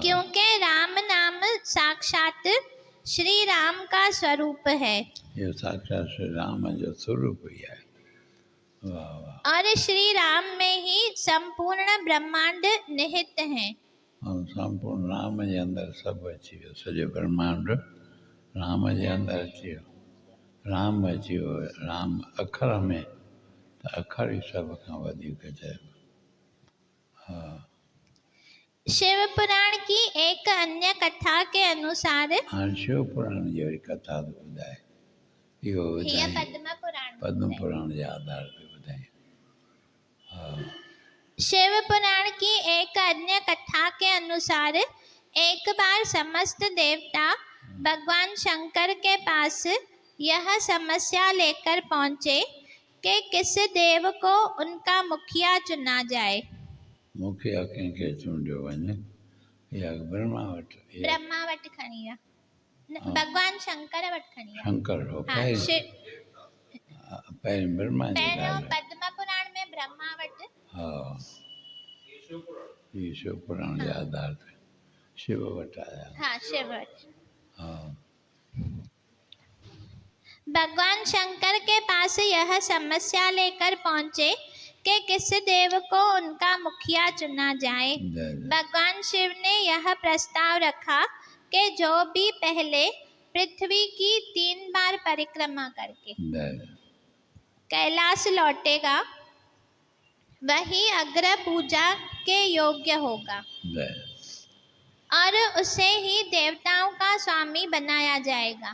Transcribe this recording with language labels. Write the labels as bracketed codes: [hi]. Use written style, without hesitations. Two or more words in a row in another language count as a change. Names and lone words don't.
[hi] क्योंकि राम नाम साक्षात श्री राम का स्वरूप है। [sd] ये साक्षात श्री राम जो स्वरूप ही है। वाह वाह। [hi] और श्री राम में ही संपूर्ण ब्रह्मांड निहित है। [sd] और संपूर्ण राम जे अंदर सब अची वियो। सॼो ब्रह्मांड राम जे अंदर अची वियो। राम अची वियो। राम अखर में त अखर ई सभ खां वधीक चइबो। हा [hi] शिव पुराण की एक अन्य कथा के अनुसार [sd] हाणे शिव पुराण जी वरी कथा थो ॿुधाए। इहो हीअ ॿुधाई पद्म पुराण पद्म पुराण जे आधार ते ॿुधाई। हा [hi] शिव पुराण की एक अन्य कथा के अनुसार एक बार समस्त देवता भगवान शंकर के पास यह समस्या लेकर पहुंचे कि किस देव को उनका मुखिया चुना जाए। [sd] मुखिया कंहिंखे चूंडियो वञे या ब्रह्मा वटि या ब्रह्मा वटि खणी विया, भगवान शंकर वटि खणी विया। शंकर हो हाँ, पहिरीं ब्रह्मा जी पहिरियों ॻाल्हि। पद्म पुराण में ब्रह्मा वटि। हा ही शिव पुराण जे आधार ते शिव वटि आया। हाँ, शिव वटि। हा [hi] भगवान शंकर के पास यह समस्या लेकर पहुंचे कि किस देव को उनका मुखिया चुना जाए। भगवान शिव ने यह प्रस्ताव रखा कि जो भी पहले पृथ्वी की 3 बार परिक्रमा करके कैलाश लौटेगा वही अग्र पूजा के योग्य होगा और उसे ही देवताओं का स्वामी बनाया जाएगा।